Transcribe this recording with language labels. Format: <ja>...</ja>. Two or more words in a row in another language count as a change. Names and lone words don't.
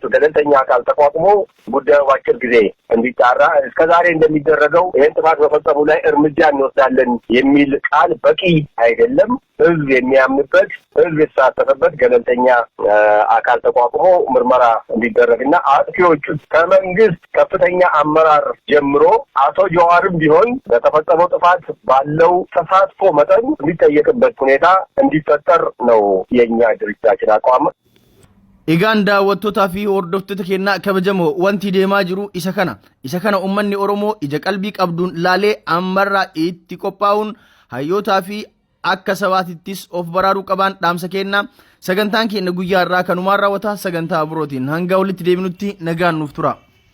<am>ገለልተኛ አካል ተቋቁሞ ጉዳዩ በአጭር ጊዜ እንዲጣራ እስከዛሬ እንደሚደረገው ይሄን ጥፋት በፈጸሙ ላይ እርምጃ እንወስዳለን የሚል ቃል በቂ አይደለም። ህዝብ የሚያምንበት፣ ህዝብ የተሳተፈበት ገለልተኛ አካል ተቋቁሞ ምርመራ እንዲደረግና አጥፊዎቹ ከመንግስት ከፍተኛ አመራር ጀምሮ አቶ ጃዋርም ቢሆን በተፈጸመው ጥፋት ባለው ተሳትፎ መጠን የሚጠየቅበት ሁኔታ እንዲፈጠር ነው የኛ ድርጅታችን አቋም።</am> <om>Egaan daawwattootaa fi hordoftoota keenyaa kabajamoo wanti deemaa jiru isa kana uummanni Oromoo ija qalbii qabduun laalee ammarraa itti qophaa'uun hayyootaa fi akka sabaatittis of baraaruu qaban dhaamsa kennaa. Sagantaan keenya guyyaa irraa kanumaan raawwata. Sagantaa birootiin hanga walitti deebinutti nagaan nuuf tura.</om>